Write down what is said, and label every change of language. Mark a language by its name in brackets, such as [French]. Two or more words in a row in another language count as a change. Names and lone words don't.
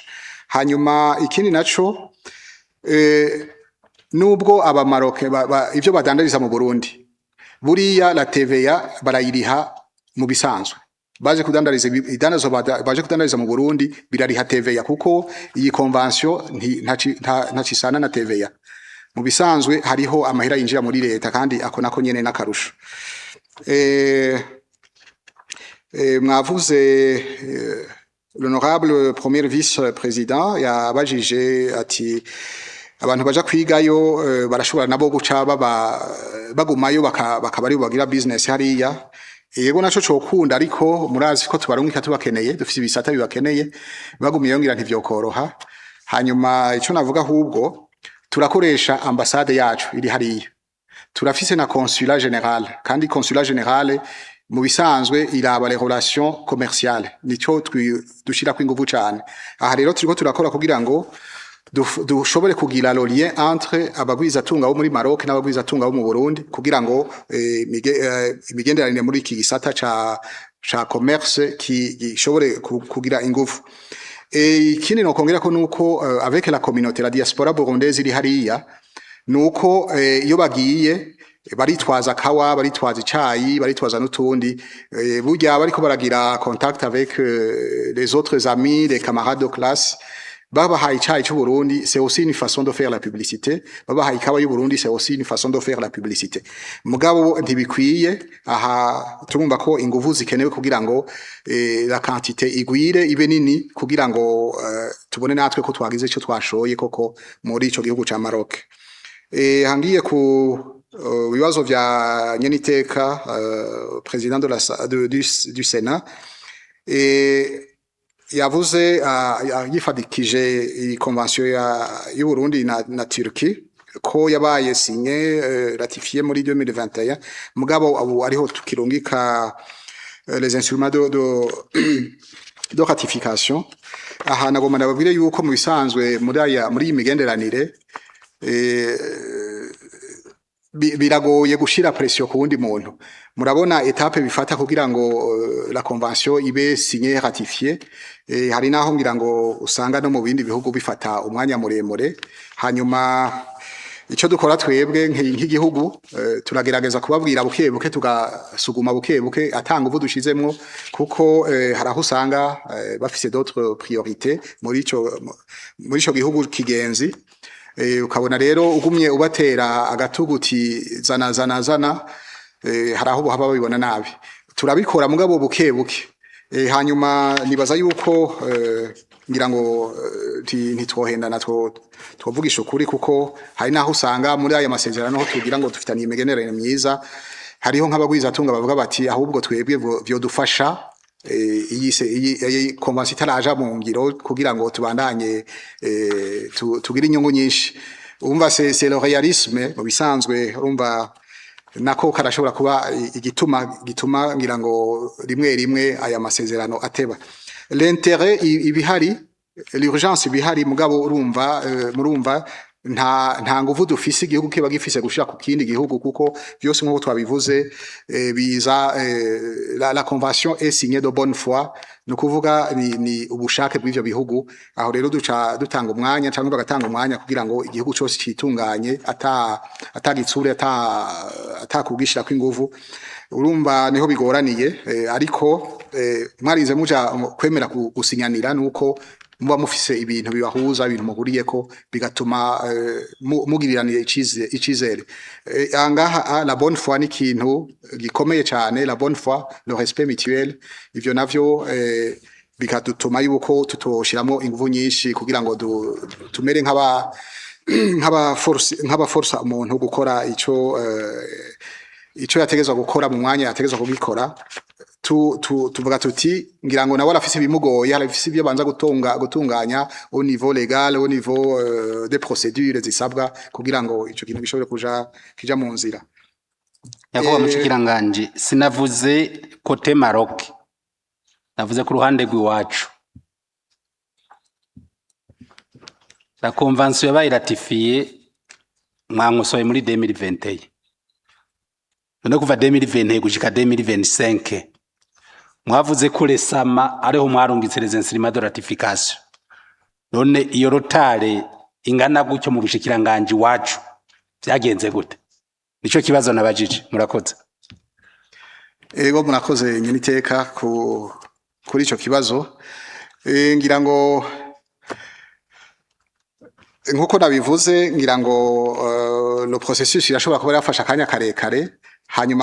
[Rundi] Hanyuma ikindi naco nubwo aba Maroc ivyo badandariza mu Burundi buriya [French] la TVA [Rundi] barayiriha mu bisanzwe baje kudandariza baje kudandariza mu Burundi birariha TVA kuko iyi convention ntacisana na TVA mu bisanzwe hariho amahera yinjira muri leta kandi ako nako nyene nakarusho. Mwavuze [French] l'honorable premier vice-président [Rundi] yabajije ati abantu baja kwigayo barashobora nabo guca bagumayo bakabari bagira business hariya yego naco cokunda ariko murazi ko tubarungika tubakeneye dufise ibisata bibakeneye bagumiye ngira ntivyokoroha. Hanyuma ico navuga ahubwo turakoresha ambassade yacu iri hariya turafise na [French] consulat général [Rundi] kandi [French] consulat général [Rundi] mu bisanzwe iraba [French] les relations commerciales [Rundi] nico dushira ko inguvu cyane. Aha rero turiko turakora kugira ngo dushobore kugira [French] le lien entre [Rundi] abagwizatunga bo muri Maroc n'abagwizatunga bo mu Burundi kugira ngo imigenderanire muri iki gisata [French] ca commerce [Rundi] gishobore kugira ingufu. Ikindi no kongera ko nuko [French] avec la communauté la diaspora burundaise [Rundi] iri hariya nuko iyo bagiye baritwaza kawa baritwaza icayi baritwaza n'utundi burya bariko baragira [French] contact avec les autres amis les camarades de classe [Rundi] babahaye icayi cy'u Burundi [French] c'est aussi une façon de faire la publicité [Rundi] babahaye ikawa y'u Burundi [French] c'est aussi une façon de faire la publicité [Rundi] mugabo ntibikwiye aha turumva ko inguvu zikenewe kugira ngo [French] la quantité [Rundi] igwire ibe nini kugira ngo tubone natwe ko twagize ico twashoye koko muri ico gihugu ca Maroc. Hangiye ku bibazo vya nyeniteka [French] président du Sénat [Rundi] yavuze yifadikije iyi convention y'u Burundi na Turquie ko yabaye [French] signé ratifié [Rundi] muri 2021 mugabo abo ariho tukirungika [French] les instruments de ratification [Rundi] aha nagomba ndababwire yuko mu bisanzwe muri iyi migenderanire biragoye gushira pression ku wundi muntu murabona etape bifata kugira ngo [French] la convention [Rundi] ibe [French] signé ratifié [Rundi] hari naho ngira ngo usanga no mu bindi bihugu bifata umwanya muremure hanyuma icyo dukora twebwe nk'igihugu turagerageza kubabwira buke buke tugasuguma buke buke atanga ubu dushizemwo kuko hari aho usanga bafise [French] d'autres priorités [Rundi] muri ico gihugu kigenzi ukabona rero ugumye ubatera agatuguti zana hari aho haba babibona nabi turabikora mugabo buke buke hanyuma nibaza yuko ngira ngo ntitwohendana twovugisha ukuri kuko hari naho usanga muri aya masezerano ho tugira ngo dufitaniye imigenderanire myiza hariho nk'abagwizatunga bavuga bati ahubwo twebwe byo dufasha iyi konvansi itaraja mu ngiro kugira ngo tubandanye tugire inyungu nyinshi umva [French] c'est le réalisme [Rundi] mu bisanzwe urumva nako karashobora kuba gituma ngira ngo rimwe aya masezerano ateba l'intérêt ibihari l'urgence ibihari mugabo murumva nta nguvu dufise igihugu kiba gifise gushira ku kindi gihugu kuko byose nk'uko twabivuze biza [French] la convention est signée de bonne foi [Rundi] no kuvuga ni ubushake bw'ivyo bihugu aho rero dutanga umwanya cyangwa bagatanga umwanya kugira ngo igihugu cyose citunganye atagitsure atakugishira kw'inguvu urumva niho bigoraniye ariko mwarize muja kwemera gusinyanira nuko muba mufise ibintu bibahuza ibintu muhuriyeko bigatuma mugiriraniye icizere angaha [French] la bonne foi [Rundi] ni ikintu gikomeye cyane [French] la bonne foi le respect mutuel [Rundi] ivyo navyo bikadutuma yuko tutoshiramo inguvu nyinshi kugira ngo tumere nk'aba force umuntu gukora ico yategezwa gukora mu mwanya yategezwa kubikora tuvuga tuti ngira ngo nawe arafise bimugoye arafise ibyo banza gutunganya [French] au niveau légal au niveau des procédures [Rundi] zisabwa kugira ngo ico kintu gishobore kija mu nzira yakoba mushikiranganje sinavuze côté Maroc navuze ku ruhande rw'iwacu [French] la convention [Rundi] yabaye ratifiée mwangusoye muri 2021 none kuva 2020 gushika 2025 mwavuze ko resama ariho mwarungitse [French] les instruments de ratification [Rundi] none iyo rotare ingana gutyo mu bushikiranganje wacu byagenze gute nico kibazo nabajije murakoze ego murakoze nyeniteka kuri ico kibazo ngira ngo nkuko nabivuze ngira ngo [French] le processus [Rundi] irashobora kuba yafasha akanya karekare hanyuma